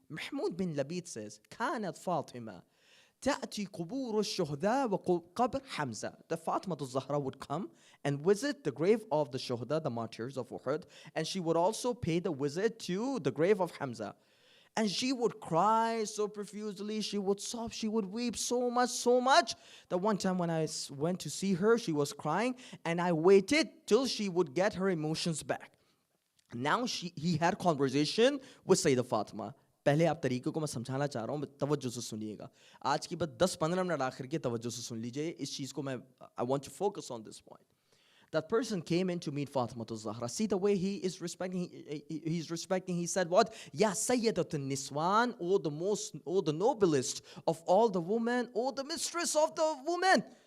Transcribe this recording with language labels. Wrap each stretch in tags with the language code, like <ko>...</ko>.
<ar>Mahmoud bin Labid says, كانت فاطمة تأتي قبور الشهداء وقبر حمزة.</ar> <en>The Fatima to Zahra would come and visit the grave of the Shuhada, the martyrs of Uhud, and she would also pay the visit to the grave of Hamza. And she would cry so profusely, she would sob, she would weep so much that one time when I went to see her, she was crying, and I waited till she would get her emotions back. Now he had conversation with Syeda Fatima.</en> <hi>पहले आप तरीक़ों को मैं समझाना चाह रहा हूँ, तवज्जो से सुनिएगा. आज की बात 10-15 मिनट आखिर के तवज्जो से सुन लीजिए. इस चीज़ को</hi> <en>I want to focus on this point. That person came in to meet Fatima Zahra. See the way he is respecting. He's respecting. He said, "What? Ya Sayyidatun Niswan, or the noblest of all the women, or the mistress of the women.</en>